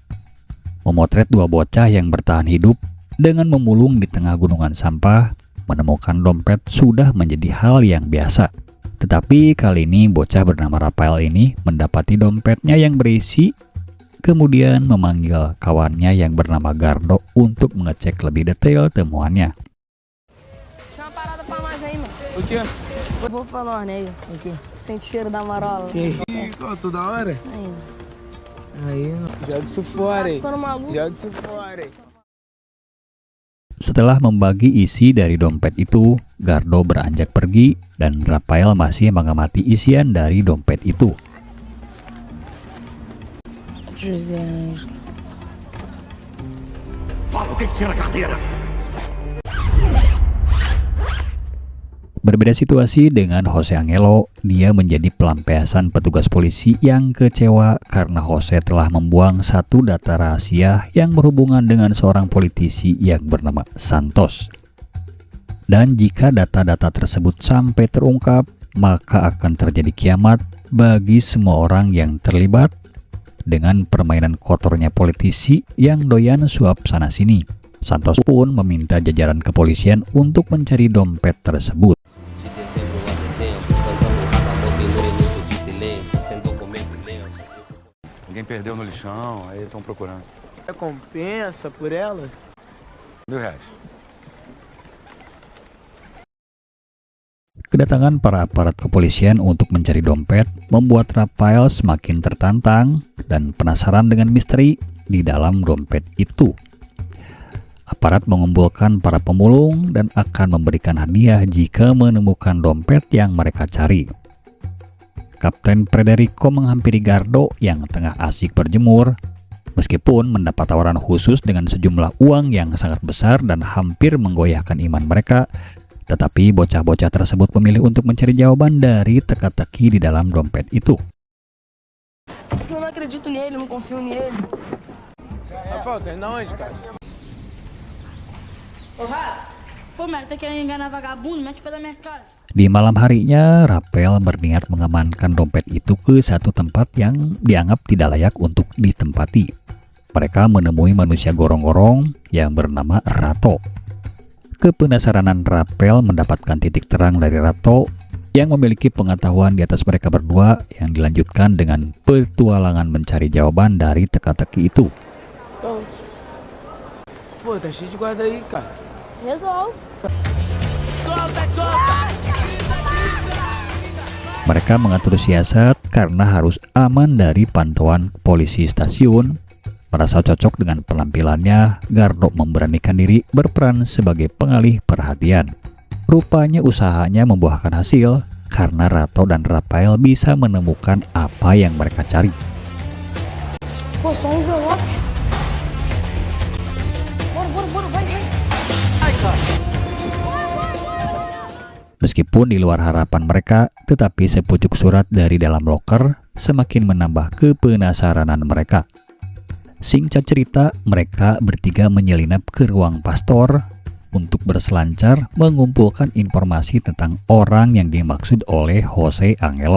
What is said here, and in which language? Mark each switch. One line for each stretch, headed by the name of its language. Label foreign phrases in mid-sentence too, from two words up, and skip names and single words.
Indonesian: Memotret dua bocah yang bertahan hidup dengan memulung di tengah gunungan sampah, menemukan dompet sudah menjadi hal yang biasa. Tetapi kali ini bocah bernama Rafael ini mendapati dompetnya yang berisi, kemudian memanggil kawannya yang bernama Gardo untuk mengecek lebih detail temuannya.
Portuguese: Chama uma parada pra mais aí, mano. O quê? Vou pra nós, né? O quê? Sente cheiro da marola. Que isso? Toda hora? Aí. Aí, joga isso fora aí. Ficando maluco. Joga isso fora aí.
Indonesian: Setelah membagi isi dari dompet itu, Gardo beranjak pergi dan Rafael masih mengamati isian dari dompet itu.
Portuguese: José. Fala, o que tinha na carteira?
Indonesian: Berbeda situasi dengan Jose Angelo, dia menjadi pelampiasan petugas polisi yang kecewa karena Jose telah membuang satu data rahasia yang berhubungan dengan seorang politisi yang bernama Santos. Dan jika data-data tersebut sampai terungkap, maka akan terjadi kiamat bagi semua orang yang terlibat dengan permainan kotornya politisi yang doyan suap sana-sini. Santos pun meminta jajaran kepolisian untuk mencari dompet tersebut.
Portuguese: Alguém perdeu no lixão, aí estão procurando. Recompensa por ela? R$1.000.
Indonesian: Kedatangan para aparat kepolisian untuk mencari dompet membuat Rafael semakin tertantang dan penasaran dengan misteri di dalam dompet itu. Aparat mengumpulkan para pemulung dan akan memberikan hadiah jika menemukan dompet yang mereka cari. Kapten Federico menghampiri Gardo yang tengah asik berjemur, meskipun mendapat tawaran khusus dengan sejumlah uang yang sangat besar dan hampir menggoyahkan iman mereka, tetapi bocah-bocah tersebut memilih untuk mencari jawaban dari teka-teki di dalam dompet itu.
Portuguese: Eu não acredito nele, não confio nele. Rafael, tá indo aonde, cara? Ô, Rato. Pô, mas tá querendo enganar vagabundo? Mete pra da minha casa.
Indonesian: Di malam harinya, Rafael berniat mengamankan dompet itu ke satu tempat yang dianggap tidak layak untuk ditempati. Mereka menemui manusia gorong-gorong yang bernama Rato. Kepenasaranan Rafael mendapatkan titik terang dari Rato yang memiliki pengetahuan di atas mereka berdua yang dilanjutkan dengan petualangan mencari jawaban dari teka-teki itu.
Portuguese: Pô, tá cheio de guarda aí, cara. Resolve. Solta, solta!
Indonesian: Mereka mengatur siasat karena harus aman dari pantauan polisi stasiun Merasa cocok dengan penampilannya, Gardo memberanikan diri berperan sebagai pengalih perhatian. Rupanya usahanya membuahkan hasil karena Rato dan Rafael bisa menemukan apa yang mereka cari.
Portuguese: Pô, só um envelope. Bora, vai.
Indonesian: Meskipun di luar harapan mereka, tetapi sepucuk surat dari dalam loker semakin menambah kepenasaranan mereka. Singkat cerita, mereka bertiga menyelinap ke ruang pastor untuk berselancar mengumpulkan informasi tentang orang yang dimaksud oleh Jose Angelo.